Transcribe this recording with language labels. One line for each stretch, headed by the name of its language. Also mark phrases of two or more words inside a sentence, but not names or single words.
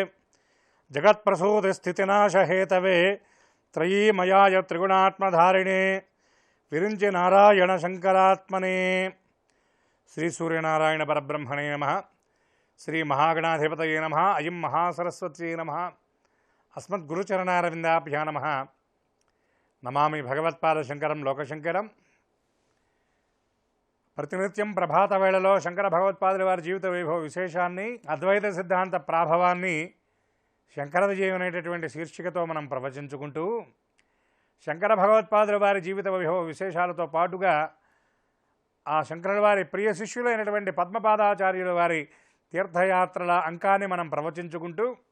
Sanskrit: जगत्प्रसूतिस्थितिनाशहेतवे त्रयीमयाय त्रिगुणात्मधारिणे विरिञ्चि नारायण शंकरात्मने श्री सूर्यनारायण परब्रह्मणे नमः। श्री महागणाधिपतये नमः। अयं महासरस्वत्यै नमः। अस्मद्गुरुचरणारविन्दाभ्यां नमः। नमामि भगवत्पादशंकरं लोकशंकरं।
Telugu: ప్రతినిత్యం ప్రభాత వేళలో శంకర భగవత్పాదుల వారి జీవిత వైభవ విశేషాన్ని, అద్వైత సిద్ధాంత ప్రాభవాన్ని శంకర విజయం అనేటటువంటి శీర్షికతో మనం ప్రవచించుకుంటూ శంకర భగవత్పాదుల వారి జీవిత వైభవ విశేషాలతో పాటుగా ఆ శంకరుల వారి ప్రియ శిష్యులైనటువంటి పద్మపాదాచార్యుల వారి తీర్థయాత్రల అంకాన్ని మనం ప్రవచించుకుంటూ